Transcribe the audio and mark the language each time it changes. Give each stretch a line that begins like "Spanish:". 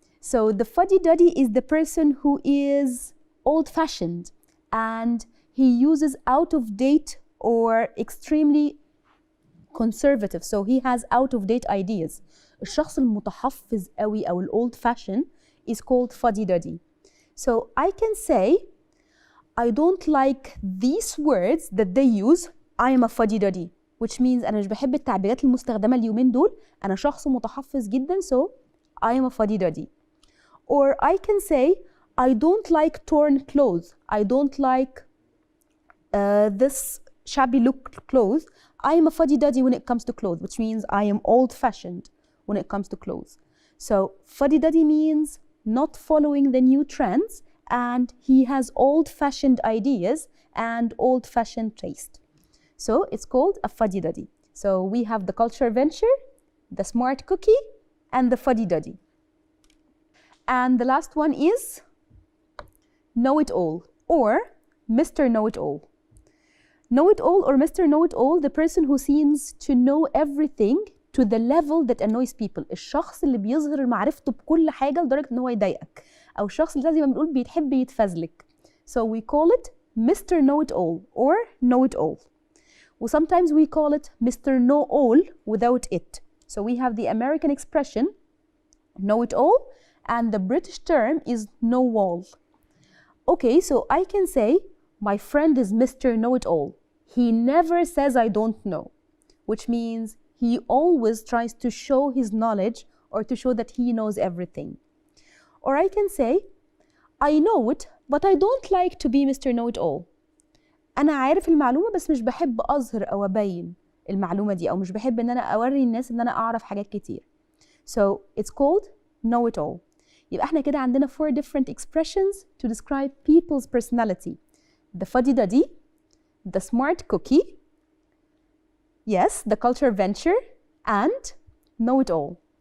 English: So the fuddy-duddy is the person who is old-fashioned and he uses out-of-date or extremely conservative. So he has out-of-date ideas.
Arabic: الشخص المتحفظ قوي أو
English: old-fashioned is called fuddy-duddy. So I can say, I don't like these words that they use. I am a fuddy-duddy, which means
Arabic: أنا مش بحب التعبيرات المستخدمة اليومين دول. أنا شخص متحفظ جدا,
English: so I am a fuddy-duddy. Or I can say, I don't like torn clothes. I don't like this shabby look clothes. I am a fuddy-duddy when it comes to clothes, which means I am old-fashioned when it comes to clothes. So fuddy-duddy means not following the new trends, and he has old-fashioned ideas and old-fashioned taste. So it's called a fuddy-duddy. So we have the culture venture, the smart cookie, and the fuddy-duddy. And the last one is know-it-all or Mr. Know-it-all. Know-it-all or Mr. Know-it-all, the person who seems to know everything to the level that annoys people.
Arabic: الشخص اللي بيظهر معرفته بكل حاجة لدرجة إن هو يضايقك. أو الشخص اللي زي ما بنقول بيحب يتفزلك.
English: So we call it Mr. Know-it-all or Know-it-all. Or sometimes we call it Mr. Know-all without it. So we have the American expression know-it-all, and the British term is know-all. Okay, so I can say my friend is Mr. Know-it-all. He never says I don't know, which means he always tries to show his knowledge or to show that he knows everything. Or I can say, I know it, but I don't like to be Mr. Know-it-all.
Arabic: أنا عارف المعلومة بس مش بحب أظهر أو أبين المعلومة دي، أو مش بحب إن أنا أوري الناس إن أنا أعرف حاجات كتير.
English: So it's called know-it-all.
Arabic: يبقى احنا كده عندنا
English: 4 different expressions to describe people's personality. The fuddy-duddy, the smart cookie, yes, the culture venture, and know-it-all.